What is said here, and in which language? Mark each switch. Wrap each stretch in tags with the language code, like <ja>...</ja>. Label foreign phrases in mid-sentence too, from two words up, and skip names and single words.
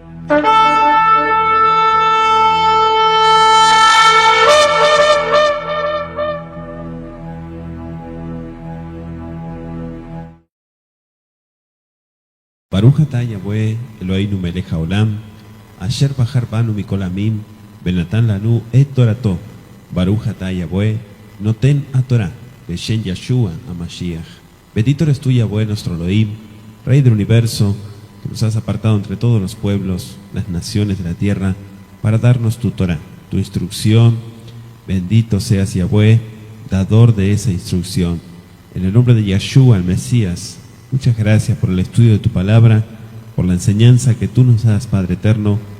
<he>ברוך אתה יהוה אלהינו מלך העולם, אשר בחר בנו מכל עמים, ונתן לנו את תורתו. ברוך אתה יהוה נותן התורה, בשם ישוע המשיח.</he> <es>Bendito eres tú, Yahweh, nuestro Elohim, Rey del universo, que nos has apartado entre todos los pueblos, las naciones de la tierra, para darnos tu Torah, tu instrucción. Bendito seas, Yahweh, dador de esa instrucción. En el nombre de Yeshua, el Mesías, muchas gracias por el estudio de tu palabra, por la enseñanza que tú nos das, Padre eterno.</es>